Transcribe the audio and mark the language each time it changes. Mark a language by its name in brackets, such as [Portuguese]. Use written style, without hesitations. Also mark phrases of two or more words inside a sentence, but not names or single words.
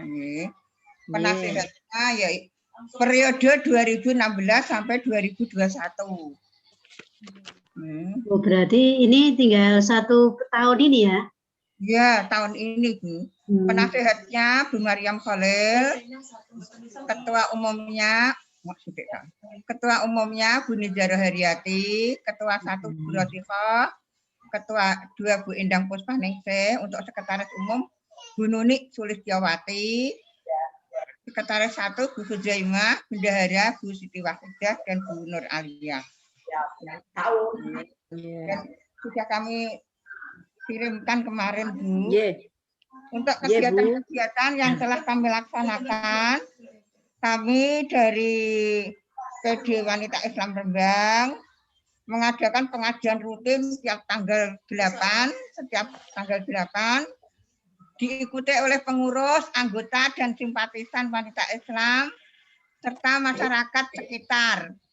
[Indonesian] Penasehatnya ya periode 2016 sampai 2021. Oh, berarti ini tinggal 1 tahun ini ya? Ya, tahun ini Bu. Penasehatnya Bu Maryam Khalil, Ketua Umumnya Bu Nizara Haryati, Ketua 1 Bu Rotifah, Ketua 2 Bu Endang Puspaningsih, untuk Sekretaris Umum Bu Nuni Sulistyawati, Sekretaris 1 Bu Sujaimah, Bendahara Bu Siti Wahidah, dan Bu Nur Aliyah. Dan sudah kami kirimkan kemarin Bu. Untuk kegiatan-kegiatan yang telah kami laksanakan, kami dari PD Wanita Islam Rembang mengadakan pengajian rutin setiap tanggal 8, diikuti oleh pengurus, anggota, dan simpatisan wanita Islam, serta masyarakat sekitar.